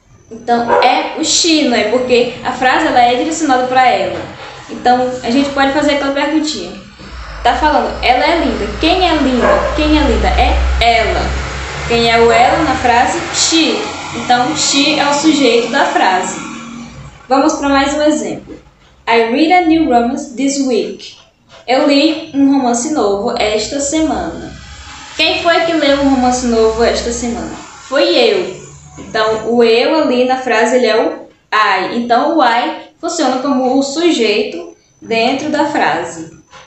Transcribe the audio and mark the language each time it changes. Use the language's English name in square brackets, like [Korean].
[Portuguese] Então, é o she, não é? Porque a frase ela é direcionada para ela. Então, a gente pode fazer aquela perguntinha. Tá falando, ela é linda. Quem é linda? Quem é linda? É ela. Quem é o ela na frase? She. Então, she é o sujeito da frase. Vamos para mais um exemplo. [English] I read a new romance this week. [Portuguese] Eu li um romance novo esta semana. Quem foi que leu um romance novo esta semana? Foi eu. Então, o eu ali na frase ele é o I. Então, o I funciona como o sujeito dentro da frase.